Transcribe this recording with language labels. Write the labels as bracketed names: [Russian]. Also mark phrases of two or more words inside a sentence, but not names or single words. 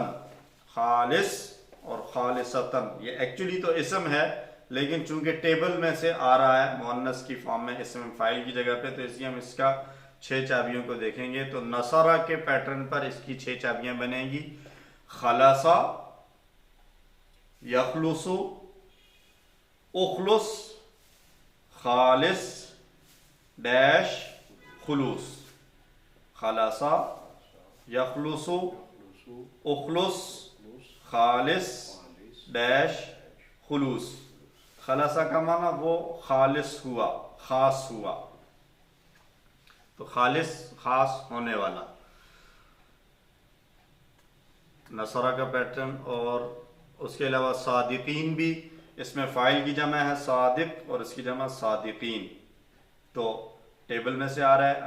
[Urdu] خالص اور خالصتاً یہ ایکچولی تو اسم ہے، لیکن چونکہ ٹیبل میں سے آ رہا ہے مؤنث کی فارم میں اسم فاعل کی جگہ پہ، تو اس لیے ہم اس کا 6 چابیوں کو دیکھیں گے. تو نصرہ کے پیٹرن پر اس کی 6 چابیاں بنیں گی. [Arabic] خلص، یخلص، اخلص، خالص ڈیش خلوص، خلاصة يخلص أخلص خالص ڈیش خلوص. [Urdu] خلاصہ کا معنی وہ خالص ہوا، خاص ہوا، تو خالص خاص ہونے والا. نصرہ کا پیٹرن. اور اس کے علاوہ صادقین بھی، اس میں فاعل کی جمع ہے صادق اور اس کی جمع صادقین، تو ٹیبل میں سے آ رہا ہے.